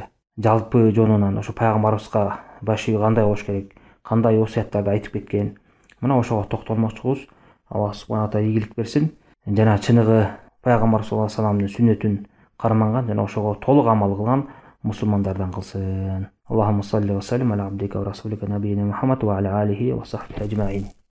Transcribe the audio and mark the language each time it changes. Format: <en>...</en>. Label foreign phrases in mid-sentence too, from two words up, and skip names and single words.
<ky>Жалпы жонунан ошо пайгамбарыбызга баш ийүү кандай болуш керек, кандай осуяттарды айтып кеткен. Мына ошого токтолмокчубуз. Аллах</ky> <ar>سبحانه تعالى</ar> <ky>ийгилик берсин. Жана чыныгы пайгамбар</ky> <ar>صلى الله عليه وسلم</ar> <ky>сүннөтүн карманган жана ошого толук амал кылган мусулмандардан кылсын.</ky> <ar>اللهم صل وسلم على عبدك ورسولك نبينا محمد وعلى آله وصحبه أجمعين.</ar>